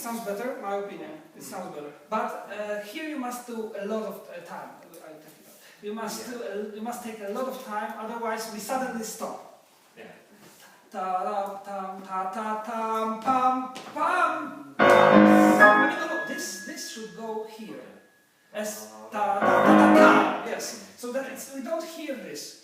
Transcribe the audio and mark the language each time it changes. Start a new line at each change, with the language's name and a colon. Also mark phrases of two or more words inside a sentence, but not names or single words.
English: better, my opinion. It sounds better. But here you must do a lot of time. You must take a lot of time, otherwise we suddenly stop. Yeah. Ta da tam ta ta tam pam pam. No, this should go here. As ta ta ta ta ta. Yes. So that we don't hear this.